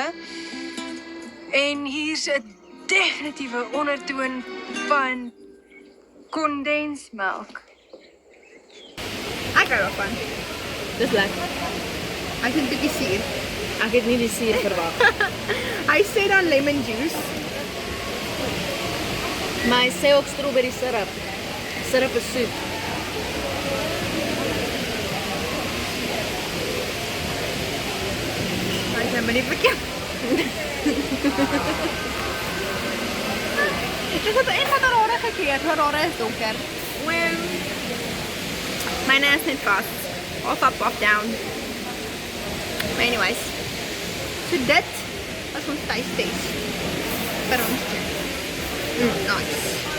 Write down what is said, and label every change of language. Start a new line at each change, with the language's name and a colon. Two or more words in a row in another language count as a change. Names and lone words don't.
Afrikaans: En hier's 'n definitiewe ondertoon van kondensmelk. Ek hou daarvan. Dis lekker. Ek het 'n bietjie suur. Ek het nie die suur verwag. Hy sê dan
English: lemon juice.
Afrikaans: Maar hy sê ook
English: strawberry syrup.
Afrikaans: Syrup is soet. Maar ek ben nie verkeerd. Ek het een van die rare gekry. Hoe rare is donker? Myne is net vast. Off up, off down. Maar anyways. So dit was ons
English: taste test.
Afrikaans: Vir ons. Nice.